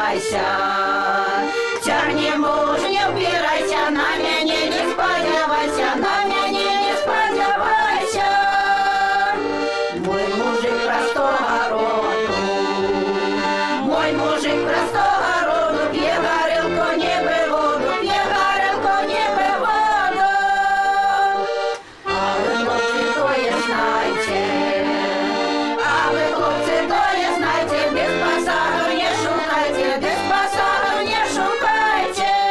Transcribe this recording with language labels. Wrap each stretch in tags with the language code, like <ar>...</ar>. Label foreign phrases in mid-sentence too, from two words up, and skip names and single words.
<be>спадзявайся, цягне муж, не ўпірайся, на мяне не спадзявайся, на мяне не спадзявайся. Мой мужик простога роду, мой мужик простога роду, п'є гарэлку, не пий воду, п'є гарэлку, не пий воду.</be> <uk>А ви, хлопці, тое знайте, а ви, хлопці, тое знайте, без посаду не шукайте, без посаду не шукайте.</uk>